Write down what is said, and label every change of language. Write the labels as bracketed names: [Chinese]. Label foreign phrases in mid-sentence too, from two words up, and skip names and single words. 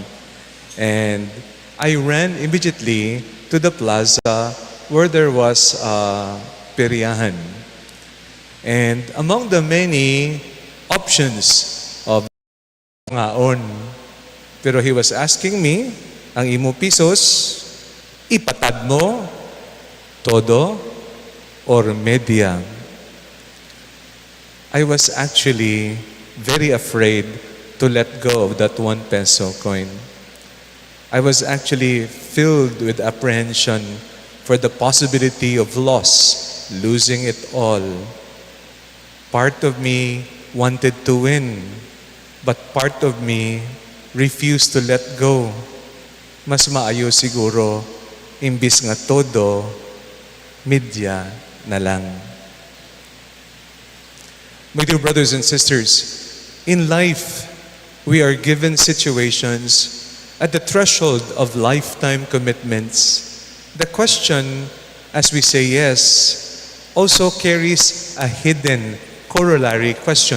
[English] And I ran immediately to the plaza where there was a periyahan. And among the many options of ngaon, pero he was asking me, [Cebuano] ang imo pisos, ipatad mo, todo, or media. [English] I was actually very afraid to let go of that 1 peso coin. I was actually filled with apprehension for the possibility of loss, losing it all. Part of me wanted to win, but part of me refused to let go. [Cebuano] Mas maayo siguro, imbis nga todo, media na lang. [English] My dear brothers and sisters, in life, we are given situations at the threshold of lifetime commitments. The question, as we say yes, also carries a hidden corollary question.